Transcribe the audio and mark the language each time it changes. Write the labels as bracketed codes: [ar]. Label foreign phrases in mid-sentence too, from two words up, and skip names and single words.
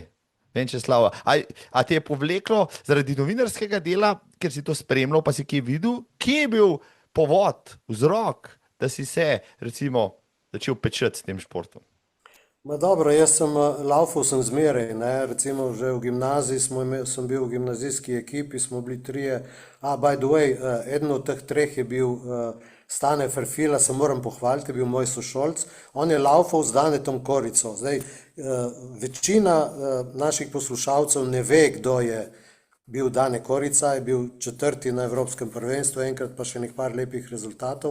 [sl] Venčeslav, a te je povleklo zaradi novinarskega dela, ker si to spremljal, pa si kje videl? Kje je bil povod, vzrok, da si se recimo začel pečati s tem športom? Ma dobro, jaz laufal sem zmeraj, ne, recimo že v gimnaziji sem bil v gimnazijski ekipi, smo bili trije, [en] by the way, [sl] eden od teh treh je bil Stane Ferfila, se moram pohvaliti, je bil moj sošolc, on je laufal z Danetom Korico. Zdaj, večina naših poslušalcev ne ve, kdo je bil Dane Korica, je bil četrti na Evropskem prvenstvu, enkrat pa še nekaj lepih rezultatov.